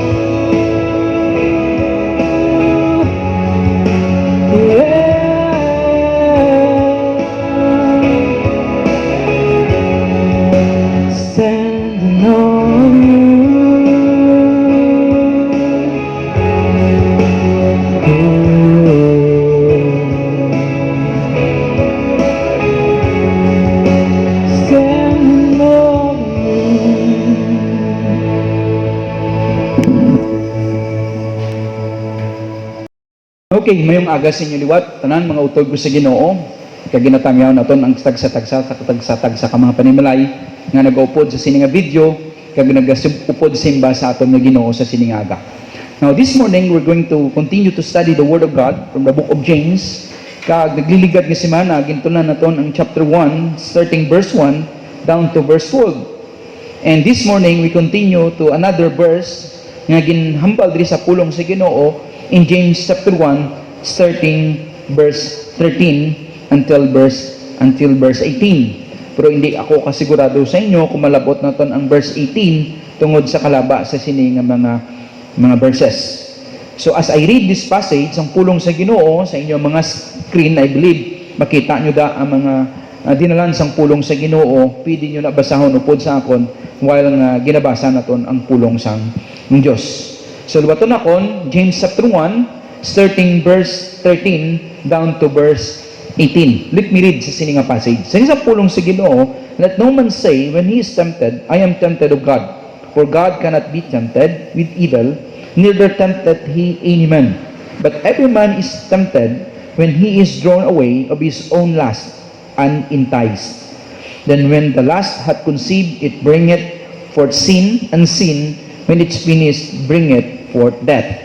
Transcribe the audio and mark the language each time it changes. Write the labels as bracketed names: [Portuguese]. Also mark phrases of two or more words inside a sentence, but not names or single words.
[English] Standing on you. Standing on [Hiligaynon] Okay, mayong aga sa inyo liwat, tanan mga utod ko sa Ginoo, kag ginatamyaw naton ang tagsa-tagsa ka mga panimalay nga nagaupod sa sini nga video, kag nagaupod simba sa aton nga Ginoo sa sini nga aga. [English] Now this morning we're going to continue to study the Word of God from the book of James. [Hiligaynon] Kag nagliligad nga semana gintunan naton ang [English] chapter 1 starting verse 1 down to verse 12. And this morning we continue to another verse [Hiligaynon] nga ginhambal diri sa pulong sa Ginoo [English] in James chapter 1 starting verse 13 until verse 18. [Hiligaynon] Pero hindi ako kasigurado sa inyo kung malabot naton ang verse 18 tungod sa kalaba sa sini nga mga verses. [English] So as I read this passage, [Hiligaynon] ang pulong sa Ginoo sa inyong mga screen, [English] I believe [Hiligaynon] makita nyo da ang mga dinalan sang pulong sa Ginoo. Pwede nyo na basahon upod sa akon while nga ginabasa naton ang pulong sang ng Diyos. So lubaton akon James [English] chapter 1 starting verse 13 down to verse 18. Let me read [Hiligaynon] sa sini nga passage. Sa pulong sa Ginoo, [English] let no man say when he is tempted, I am tempted of God. For God cannot be tempted with evil, neither tempteth he any man. But every man is tempted when he is drawn away of his own lust and enticed. Then when the lust hath conceived, it bringeth forth sin, and sin, when it's finished, bringeth forth death.